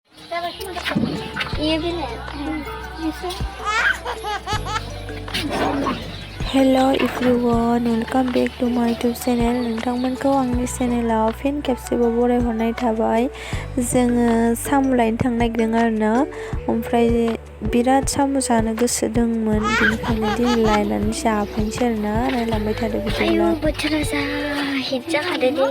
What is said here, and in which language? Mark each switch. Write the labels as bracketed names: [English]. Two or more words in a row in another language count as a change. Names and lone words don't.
[English] Hello everyone, welcome back to my YouTube channel. [Bodo] नोंथांमोनखौ आंनि चेनेलाव फिन खेबसेबाव बरायहरनाय थाबाय। जोङो साम लायनो थांनो नागिरदों आरोना, ओमफ्राय बिराद साम जानो गोसो दंमोन, बेनिखायनो दिनै लायनानै जाफैनोसै आरोना। रायलांबाय थादो बिदिब्ला। बोथोरा जा हिट जाखादों दे।